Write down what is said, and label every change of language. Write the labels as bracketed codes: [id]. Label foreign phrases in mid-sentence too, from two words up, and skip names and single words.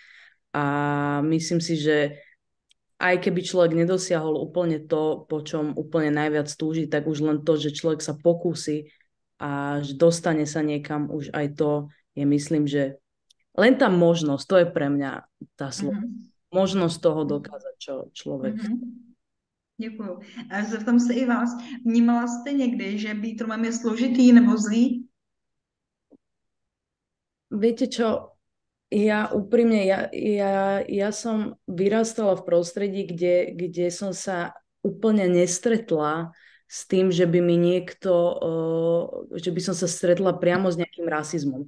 [sk] A myslím si, že aj keby človek nedosiahol úplne to, po čom úplne najviac túži, tak už len to, že človek sa pokúsi a že dostane sa niekam, už aj to je, myslím, že len tá možnosť, to je pre mňa tá slovo. Možnosť toho dokázať, čo človek chce. [cs] Děkuju. A zeptám se i vás, vnímala jste někdy, že být Romem je složitý nebo zlý? [sk] Viete čo, ja úprimne, ja som vyrastala v prostredí, kde som sa úplne nestretla s tým, že by mi niekto, že by som sa stretla priamo s nejakým rasizmom.